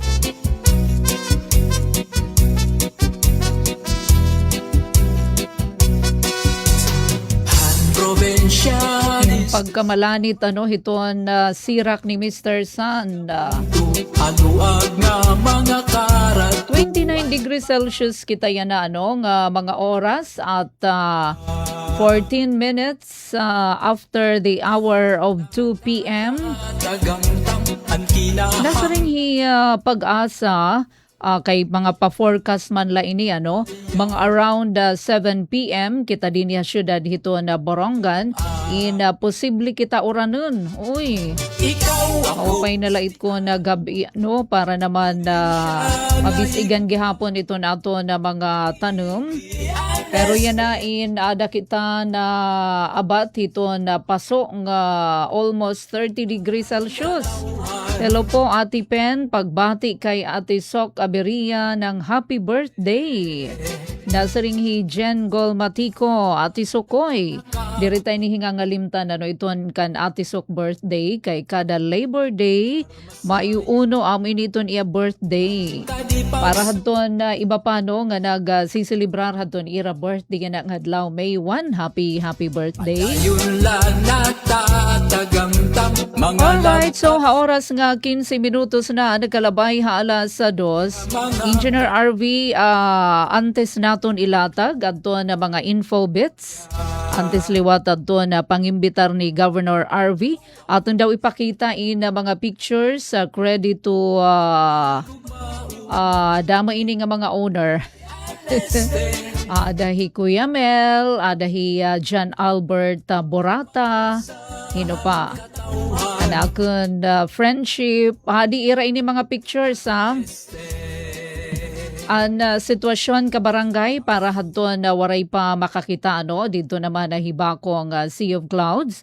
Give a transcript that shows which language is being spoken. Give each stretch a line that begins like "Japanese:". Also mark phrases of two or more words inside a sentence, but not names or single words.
Waray: Pagkamalanit hiton sirak ni Mr. Sun. 29
English: degrees Celsius
Waray: kita yan na nga mga oras at
English: 14 minutes after the hour of 2 p.m.
Waray: Nasa rin pag-asa kay mga pa-forecast man la ini mga
English: around 7 p.m.
Waray: kita din ya syudad hito na Borongan posible kita uranon. Uy, maupay na lait ko na gabi para naman mabisigan gihapon ito nato na mga tanong. Pero yan na ada kita na abat hito na paso nga
English: almost 30 degrees Celsius.
Waray: Hello po Ate Pen, pagbati kay Ate Sok Aberia ng
English: happy birthday.
Waray: Nasa ring Jen Golmatiko, Ate Sokoy. Diritay ni hingangalimtan iton kan Ate Sok birthday kay kada Labor Day maiuno amin iton iya birthday. Para hadton iba pa nga nagsisilibrar hadton ira birthday nga adlaw May 1.
English: Happy birthday.
Waray: Alright, so oras nga 15 minutos na nagkalabay alas 2. Engineer RV antes naton ilatag adto na mga
English: info bits.
Waray: Antes liwat adto na pangimbitar ni Governor RV aton daw ipakita in mga
English: pictures credit to
Waray: dama ini nga mga owner. Adahi Kuya Mel, adahi John Albert Borata, hino pa. Anakon friendship, di ira ini mga pictures An sitwasyon ka barangay para hadton na waray pa makakita dito naman na hibakong Sea of Clouds.